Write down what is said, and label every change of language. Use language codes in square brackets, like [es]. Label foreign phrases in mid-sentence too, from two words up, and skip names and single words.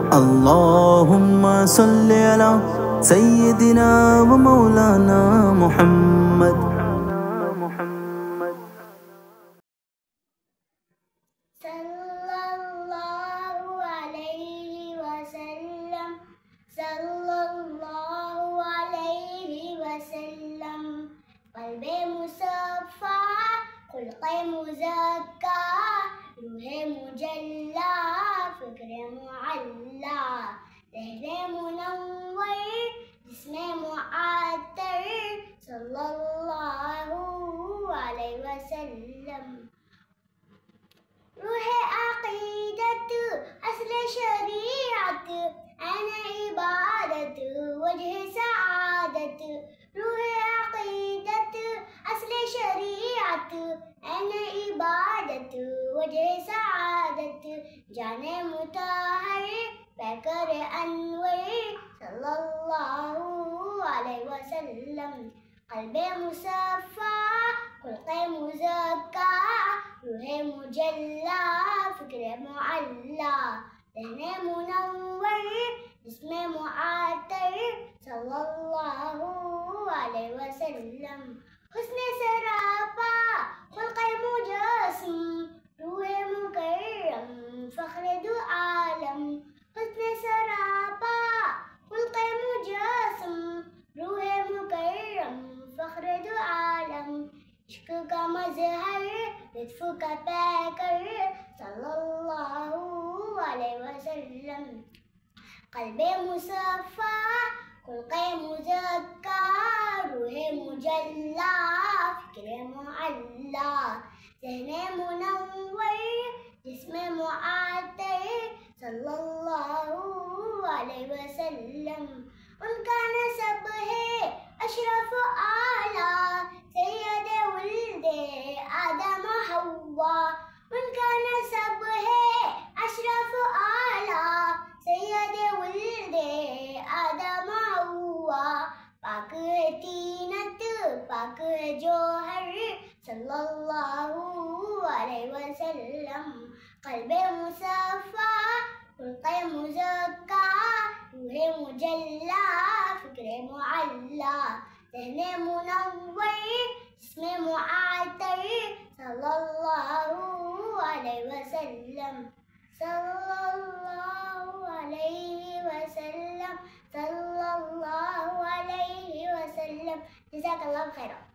[ar] اللهم صل على سيدنا ومولانا محمد. صلى الله عليه وسلم، صلى الله عليه وسلم. [ur] قلبِ مصفا، خلقِ مزکا، روحِ مجلا، فکرِ معلا، لہجۂ منور، جسمِ معطر, [ar] صلى الله عليه وسلم. [ur] روحِ عقیدت، اصلِ شریعت، عینِ عبادت، وجہِ سعادت. روحِ عقیدت، اصلِ شریعت، عینِ عبادت، وجہِ سعادت. جانِ مطہر، پیکرِ انور, [ar] صلى الله عليه وسلم. [ur] قلبِ مصفا، خلقِ مزکا، روحِ مجلا، فکرِ معلا، لہجۂ منور، جسمِ معطر, [ar] صلى الله عليه وسلم. [ur] حسنِ سراپا، خلقِ مجسم، روحِ مکرم، فخرِ دو عالم. حسنِ سراپا، خلقِ مجسم، روحِ مکرم، فخرِ دو عالم. عشق کا مظہر، لطف کا پیکر, [ar] صلى الله عليه وسلم. [ur] قلبِ مصفا، خلقِ مزکا، روحِ مجلا، فکرِ معلا، ذہنِ منور، جسمِ معطر, [ar] صلى الله عليه وسلم. [ur] ان کا نسب ہے اشرف اعلیٰ، سیدِ وُلدِ آدم حوا. ان کا نسب ہے اشرف اعلیٰ، سیدِ وُلدِ آدم حوا. پاک ہے طینت، پاک ہے جوہر, [ar] صلى الله عليه وسلم. [ur] قلبِ مصفا، خلقِ مزکا، روحِ مجلا، فکرِ معلا، ذہنِ منور، جسمِ معطر, [ar] صلى الله عليه وسلم. صلى الله عليه وسلم، صلى الله عليه وسلم. جزاك الله خيرا.